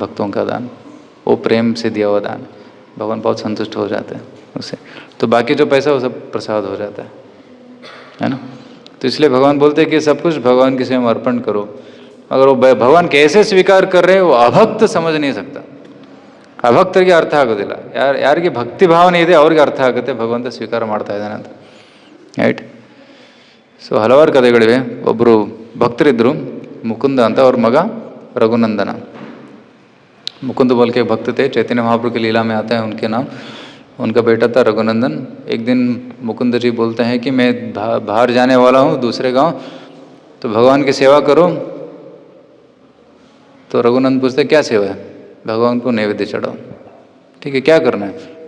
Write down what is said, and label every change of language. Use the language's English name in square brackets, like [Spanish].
[Hindi] भक्तों का दान, वो प्रेम से दिया हुआ दान, भगवान बहुत संतुष्ट हो जाते हैं उससे। तो बाकी जो पैसा वो सब प्रसाद हो जाता है ना। तो इसलिए भगवान बोलते हैं कि सब कुछ भगवान की सेवा में अर्पण करो। अगर वो भगवान कैसे स्वीकार कर रहे हैं वो अभक्त समझ नहीं सकता। [Kannada] ಅಭಕ್ತರಿಗೆ ಅರ್ಥ ಆಗೋದಿಲ್ಲ, ಯಾರಿಗೆ ಭಕ್ತಿ ಭಾವನೆ ಇದೆ ಅವ್ರಿಗೆ ಅರ್ಥ ಆಗುತ್ತೆ ಭಗವಂತ ಸ್ವೀಕಾರ ಮಾಡ್ತಾ ಇದ್ದಾನೆ ಅಂತ, ರೈಟ್. ಸೊ ಹಲವಾರು ಕಥೆಗಳಿವೆ. ಒಬ್ಬರು ಭಕ್ತರಿದ್ದರು, ಮುಕುಂದ ಅಂತ, ಅವ್ರ ಮಗ रघुनंदन. [Hindi] मुकुंद बोल के भक्त थे, चैतन्य महाप्रभु की लीला में आता है उनके नाम. उनका बेटा था रघुनंदन. एक दिन मुकुंद जी बोलते हैं कि मैं बाहर जाने वाला हूँ दूसरे गांव, तो भगवान की सेवा करो. तो रघुनंदन पूछते क्या सेवा है? भगवान को नैवेद्य चढ़ाओ. ठीक है, क्या करना है?